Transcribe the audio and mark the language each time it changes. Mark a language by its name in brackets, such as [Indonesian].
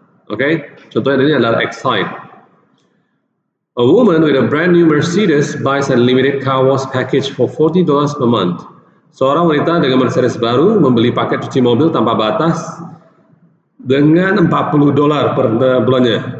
[Indonesian] Oke, contohnya ini adalah Excite. [English] A woman with a brand new Mercedes buys a limited car wash package for $40 per month. [Indonesian] Seorang wanita dengan Mercedes baru membeli paket cuci mobil tanpa batas dengan $40 per bulannya.